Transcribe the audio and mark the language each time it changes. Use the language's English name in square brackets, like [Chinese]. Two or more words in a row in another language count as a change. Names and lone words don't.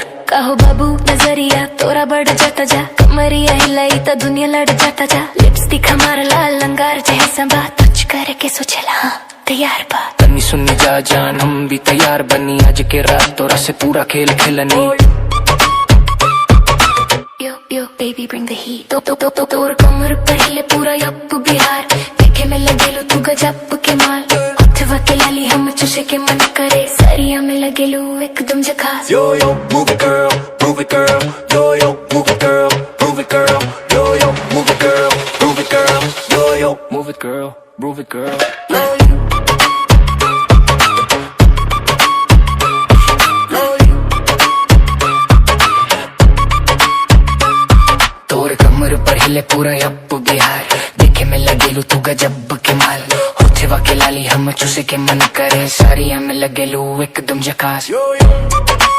[Bhojpuri] कहो बाबू नजरिया तोरा बढ़ जाता जा कमरिया हिलाई तो दुनिया लड़ जाता जा लिपस्टिक हमारा लाल लंगार जैसा बात तुझ करके सोचला तैयार बा तनी सुननी जा जान हम भी तैयार बनी आज के रात तोरा से पूरा खेल खेलनी [English] Yo, yo, baby, bring the heat. [Bhojpuri] तोर कमर पर हिले पूरा यप बिहार देखे में लगेलू तू गजब के माल उठवा के लाली हम चूसे के मन करे सरिया में लगेलू एकदम झकास [English] Yo, yo, move it girl, move it girl. Yo, yo, move it girl, move it girl. Yo, yo, move it girl, move it girl. Yo, yo, move it girl, move it girl. [Bhojpuri] तोर कमर पर हिले पूरा यप बिहार देखे में लगेलू तू गजब के माल उठवा के लाली हम चूसे के मन करे सारिया में लगेलू एकदम झकास